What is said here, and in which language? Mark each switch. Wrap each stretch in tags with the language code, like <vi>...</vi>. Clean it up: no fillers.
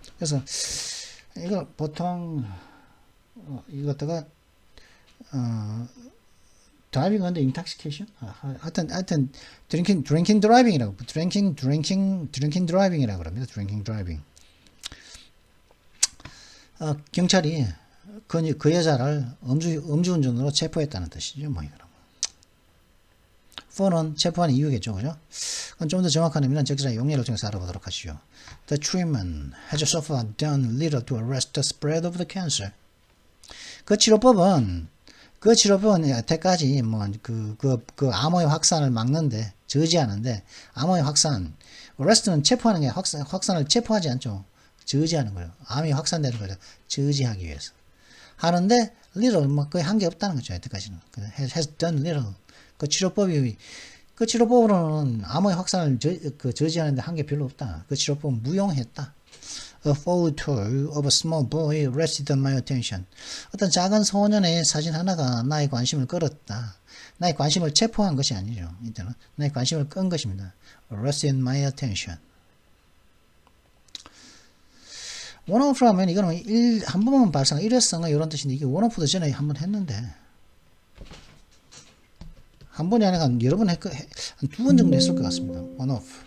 <ko>그래서 이거 보통 이거 갖다가</ko> <en>driving under intoxication</en> <ko>하여튼</ko> <en>drinking driving</en> <ko>이라고 drinking driving이라고 그럽니다. drinking driving. 경찰이 그 여자를 음주운전으로 체포했다는 뜻이죠. 뭐 이거는. for는 체포한 이유겠죠. 그죠? 그건 좀 더 정확한 의미는 적시자 용례를 통해서 알아보도록 하시죠.</ko> <en>The treatment has so far done little to arrest the spread of the cancer.</en> <ko>그 치료법은 여태까지 그 암의 확산을 막는데 저지하는데 암의 확산 arrest는 체포하는 게 확산을 체포하지 않죠. 저지하는 거예요. 암이 확산되는 거죠. 저지하기 위해서 하는데 little 거의 한 게 없다는 거죠. 여태까지는 has done little. 그 치료법으로는 암의 확산을 저지하는데 한 게 별로 없다. 그 치료법은 무용했다.</ko> <en>A photo of a small boy arrested my attention.</en> <ko>어떤 작은 소년의 사진 하나가 나의 관심을 끌었다. 나의 관심을 체포한 것이 아니죠. 이때는 나의 관심을 끈 것입니다.</ko> <en>Arrested my attention.</en> <ko>원오프 하면 이거는 한 번만 발생, 일회성어 이런 뜻인데 이게 원오프도 전에 한번 했는데 한 번이 아니라 여러 번 한 두 번 정도 했을 것 같습니다. 원오프.</ko>